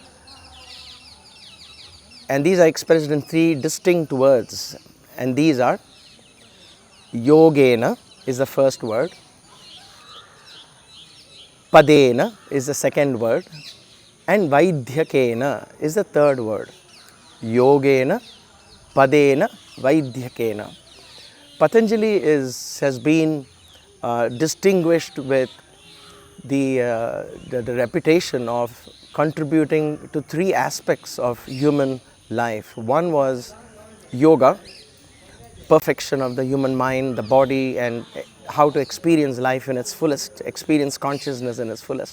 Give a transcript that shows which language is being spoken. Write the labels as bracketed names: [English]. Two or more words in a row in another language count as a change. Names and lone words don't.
[English] And these are expressed in 3 distinct words. And these are yōgēna is the first word, padēna is the second word, and vaidyakēna is the third word. [Sanskrit] योगेन, पदेन, वैद्यकेन. [English] Patanjali has been distinguished with the reputation of contributing to 3 aspects of human life. One was yoga, perfection of the human mind, the body, and how to experience life in its fullest, experience consciousness in its fullest.